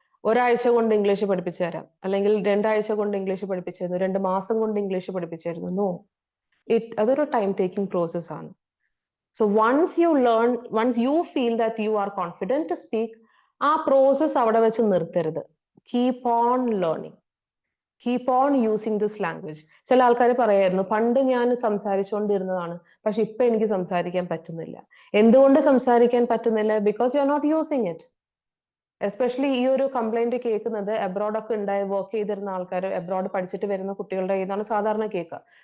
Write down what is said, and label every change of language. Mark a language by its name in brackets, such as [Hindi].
[Malayalam] ഒരാഴ്ച കൊണ്ട് ഇംഗ്ലീഷ് പഠിപ്പിച്ചു തരാം, അല്ലെങ്കിൽ 2 ആഴ്ച കൊണ്ട് ഇംഗ്ലീഷ് പഠിപ്പിച്ചു തരുന്നു, 2 മാസം കൊണ്ട് ഇംഗ്ലീഷ് പഠിപ്പിച്ചു തരുന്നു. നോ, അതൊരു ടൈം ടേക്കിംഗ് പ്രോസസ് ആണ്. [English] so once you feel that you are confident to speak, [Malayalam] ആ പ്രോസസ് അവിടെ വെച്ച് നിർത്തരുത്. [English] Keep on learning, keep on using this language. [Malayalam] ചില ആൾക്കാർ പറയായിരുന്നു, പണ്ട് ഞാൻ സംസാരിച്ചുകൊണ്ടിരുന്നതാണ്, പക്ഷെ ഇപ്പൊ എനിക്ക് സംസാരിക്കാൻ പറ്റുന്നില്ല. എന്തുകൊണ്ട് സംസാരിക്കാൻ പറ്റുന്നില്ല? [English] Because you are not using it. [Malayalam] Especially ഈ ഒരു കംപ്ലൈന്റ് കേൾക്കുന്നത് അബ്രോഡ് ഒക്കെ ഉണ്ടായി വർക്ക് ചെയ്തിരുന്ന ആൾക്കാർ, അബ്രോഡ് പഠിച്ചിട്ട് വരുന്ന കുട്ടികളുടെ കയ്യിൽ സാധാരണ കേൾക്കുക.